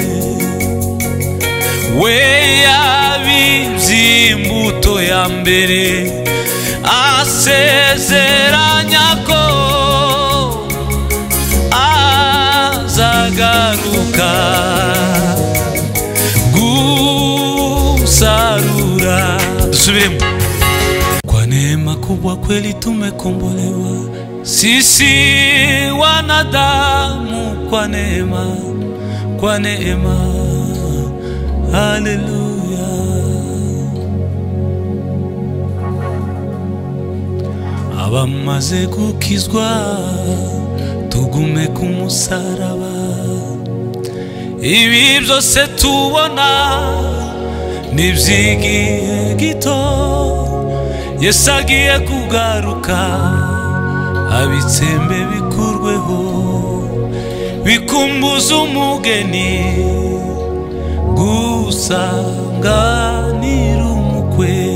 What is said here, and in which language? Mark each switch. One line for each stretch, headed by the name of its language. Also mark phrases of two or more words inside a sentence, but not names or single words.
Kinyarwanda: We yabivye imbuto ya mbere asezeranya ko azagaruka gusarura. Dusubiremo.
Swahili: Kwa neema kubwa kweli tumekombolewa sisi wanadamu, kwa neema, kwa neema. Haleluya.
Kinyarwanda: Abamaze gukizwa tugume ku musaraba. Ibi byose tubona nivyigihe gito, Yesu agiye kugaruka, abitsembe bikurweho, bikumbuza umugeni gusanganira umukwe.